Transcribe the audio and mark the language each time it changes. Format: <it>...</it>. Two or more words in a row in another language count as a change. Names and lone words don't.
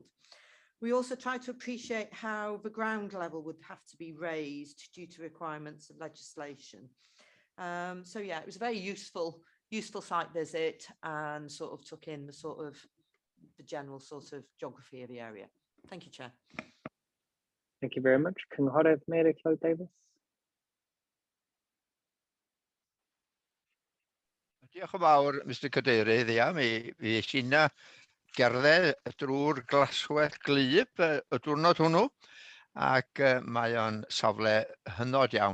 <en>We also tried to appreciate how the ground level would have to be raised due to requirements of legislation. So yeah, it was a very useful site visit and sort of took in the general sort of geography of the area. Thank you, Chair. Thank you very much.</en> <cy>Cynghorydd Mary Clwyd Davies. Diolch yn fawr, Mr Cadeirydd. Ia, mi eis inna gerdded drwy'r glaswell glyb y diwrnod hwnnw, ac mae o'n safle hynod iawn.</cy>